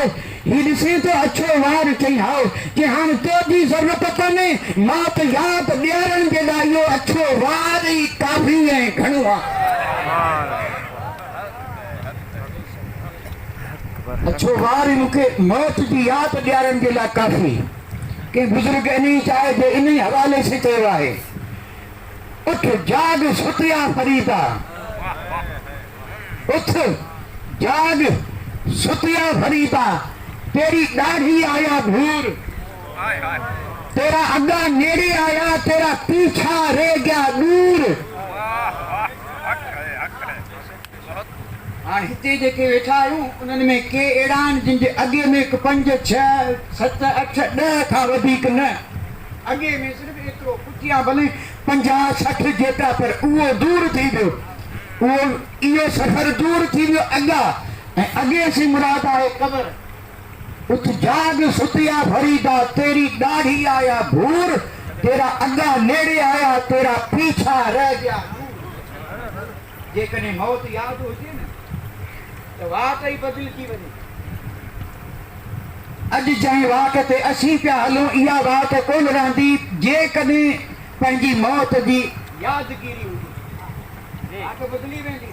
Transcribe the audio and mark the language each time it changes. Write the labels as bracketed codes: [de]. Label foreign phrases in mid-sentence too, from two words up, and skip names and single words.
[sd] हीउ ॾिसे थो अछो वार, चई हाओ कि हाणे तुंहिंजी ज़रूरत कोन्हे, मौत यादि ॾियारण जे लाइ इहो अछो वार ई काफ़ी ऐं घणो आहे। अछो वार मूंखे मौत जी यादि ॾियारण जे लाइ काफ़ी। कंहिं बुज़ुर्ग इन चाहे जे इन हवाले से चयो आहे, [pa] ਉਠ ਜਾਗ ਸੁੱਤਿਆ ਫਰੀਦਾ, ਉਠ ਜਾਗ ਸੁੱਤਿਆ ਫਰੀਦਾ, ਤੇਰੀ ਦਾੜ੍ਹੀ ਆਇਆ ਬੂਰ, ਤੇਰਾ ਅੱਗਾ ਨੇੜੇ ਆਇਆ, ਤੇਰਾ ਪਿੱਛਾ ਰਹਿ ਗਿਆ ਦੂਰ। [sd] हाणे हिते जेके वेठा आहियूं उन्हनि में के अहिड़ा आहिनि जिन जे अॻे में 5, 6, 7, 8, 10 खां वधीक न, अॻे में सिर्फ़ु एतिरो, पुठियां भले 50, 60 जेतिरा, पर उहो दूर थी वियो, उहो इहो सफ़र दूर थी वियो अॻा, ऐं अॻे से मुराद आहे क़बर। [pa] ਉਠ ਜਾਗ ਸੁੱਤਿਆ ਫਰੀਦਾ, ਤੇਰੀ ਦਾੜ੍ਹੀ ਆਇਆ ਬੂਰ, ਤੇਰਾ ਅੱਗਾ ਨੇੜੇ ਆਇਆ, ਤੇਰਾ ਪਿੱਛਾ ਰਹਿ ਗਿਆ। [sd] जेकॾहिं मौत यादि हुजे न त वाट ई बदिलजी वञे। अॼु जंहिं वाट ते असीं पिया हलूं, इहा वाट कोन रहंदी जेकॾहिं पंहिंजी मौत जी यादगिरी हुजे, वाट बदिली वेंदी।